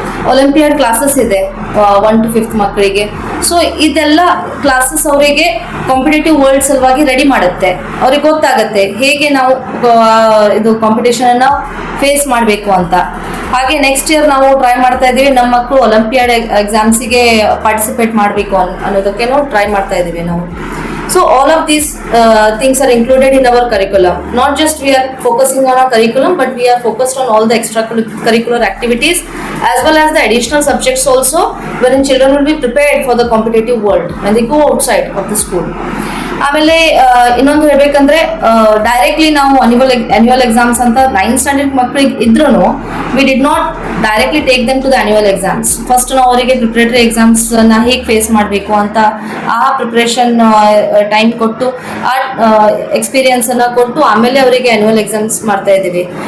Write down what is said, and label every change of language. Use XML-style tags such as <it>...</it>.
<kn>Olympiad classes ಇದೆ 1 to 5th ಮಕ್ಕಳಿಗೆ. So ಇದೆಲ್ಲ ಕ್ಲಾಸಸ್ ಅವರಿಗೆ ಕಾಂಪಿಟೇಟಿವ್ ವರ್ಲ್ಡ್ ಸಲುವಾಗಿ ರೆಡಿ ಮಾಡುತ್ತೆ. ಅವ್ರಿಗೆ ಗೊತ್ತಾಗುತ್ತೆ ಹೇಗೆ ನಾವು ಇದು ಕಾಂಪಿಟೇಷನನ್ನು ಫೇಸ್ ಮಾಡಬೇಕು ಅಂತ. ಹಾಗೆ ನೆಕ್ಸ್ಟ್ ಇಯರ್ ನಾವು ಟ್ರೈ ಮಾಡ್ತಾ ಇದ್ದೀವಿ, ನಮ್ಮ ಮಕ್ಕಳು ಒಲಿಂಪಿಯಾಡ್ ಎಕ್ಸಾಮ್ಸಿಗೆ ಪಾರ್ಟಿಸಿಪೇಟ್ ಮಾಡಬೇಕು ಅನ್ನೋದಕ್ಕೆ ನಾವು ಟ್ರೈ ಮಾಡ್ತಾ ಇದ್ದೀವಿ ನಾವು.</kn> <en>So all of these things are included in our curriculum. Not just we are focusing on our curriculum, but we are focused on all the extracurricular activities as well as the additional subjects also, wherein children will be prepared for the competitive world when they go outside of the school.</en> <kn>ಆಮೇಲೆ ಇನ್ನೊಂದು ಹೇಳ್ಬೇಕಂದ್ರೆ directly ನಾವು annual exams ಅಂತ 9th standard ಮಕ್ಕಳಿಗೆ ಇದ್ರೂ</kn> <en>We did not directly take them to the annual exams.</en> <kn>First ನಾವು ಅವರಿಗೆ preparatory ಎಕ್ಸಾಮ್ಸನ್ನು ಹೇಗೆ ಫೇಸ್ ಮಾಡಬೇಕು ಅಂತ ಆ ಪ್ರಿಪ್ರೇಷನ್ ಟೈಮ್ ಕೊಟ್ಟು ಆ ಎಕ್ಸ್ಪೀರಿಯನ್ಸನ್ನು ಕೊಟ್ಟು ಆಮೇಲೆ ಅವರಿಗೆ ಆನ್ಯುವಲ್ ಎಕ್ಸಾಮ್ಸ್ ಮಾಡ್ತಾ ಇದ್ದೀವಿ.</kn>